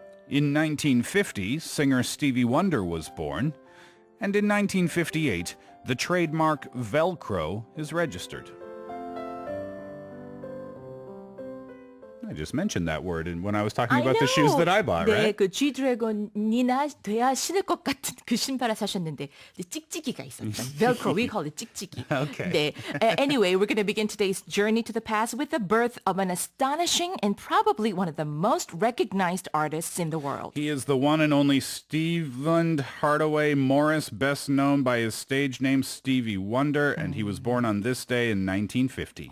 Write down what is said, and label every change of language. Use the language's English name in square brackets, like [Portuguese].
[English] In 1950, singer Stevie Wonder was born, and in 1958, the trademark Velcro is registered. I just mentioned that word when I was talking about the shoes that I bought, [Korean] 네, [English] right? [Korean] 그 G-드래곤이나 돼야 신을 것 같은 그 신발을 사셨는데 찍찍이가 있었죠. [English] Velcro, we call it 찍찍이. Okay. [Korean] 네. [English] Anyway, we're going to begin today's journey to the past with the birth of an astonishing and probably one of the most recognized artists in the world. He is the one and only Stephen Hardaway Morris, best known by his stage name Stevie Wonder, and he was born on this day in 1950.